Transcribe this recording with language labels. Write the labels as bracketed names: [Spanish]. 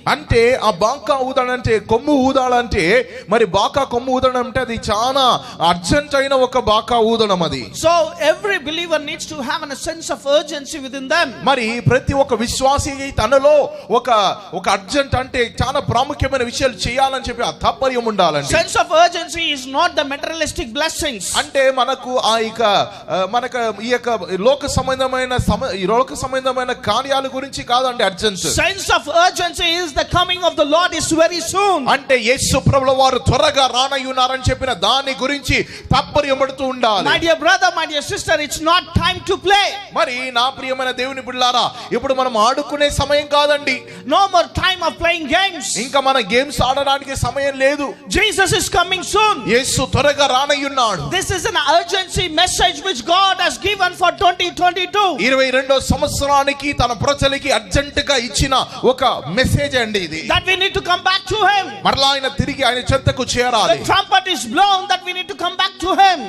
[Telugu] అంటే ఆ బాకా ఊదాలంటే, కొమ్ము ఊదాలంటే, మరి బాకా కొమ్ము ఊదడం అంటే అది చాలా అర్జెంట్ అయిన ఒక బాకా ఊదడం అది. [English] So every believer needs to have a sense of urgency within them. [Telugu] మరి ప్రతి ఒక్క విశ్వాసి తనలో ఒక అర్జెంట్ అంటే చాలా ప్రాముఖ్యమైన విషయాలు చేయాలని చెప్పి ఆ తాపర్యం ఉండాలండి. [English] Sense of urgency is not the materialistic blessings. [Telugu] అంటే మనకు మనకు ఈ యొక్క లోక సంబంధమైన కార్యాల గురించి కాదండి urgent. [English] Sense of urgency is the coming of the Lord is very soon. [Telugu] అంటే యేసు ప్రభువు వారు త్వరగా రానయ్యున్నారని చెప్పిన దాని గురించి తాపర్యపడుతూ ఉండాలి. [English] My dear brother, my dear sister, it's not time to play. [Telugu] మరి నా ప్రియమైన దేవుని బిడ్డలారా, ఇప్పుడు మనం ఆడుకునే సమయం కాదండి. [English] No more time of playing games. [Telugu] ఇంకా మన గేమ్స్ ఆడడానికి సమయం లేదు. [English] Jesus is coming soon. [Telugu] యేసు త్వరగా రానయ్యున్నాడు. [English] This is an urgency message which God has given for 2022. [Telugu] 22వ సంవత్సరానికి తన ప్రజలకి అర్జెంట్ గా ఇచ్చిన ఒక మెసేజ్ అండి ఇది. [English] That we need to come back to him. [Telugu] మరలా ఆయన తిరిగి ఆయన చెంతకు చేరాలి. [English] The trumpet is blown that we need to come back to him.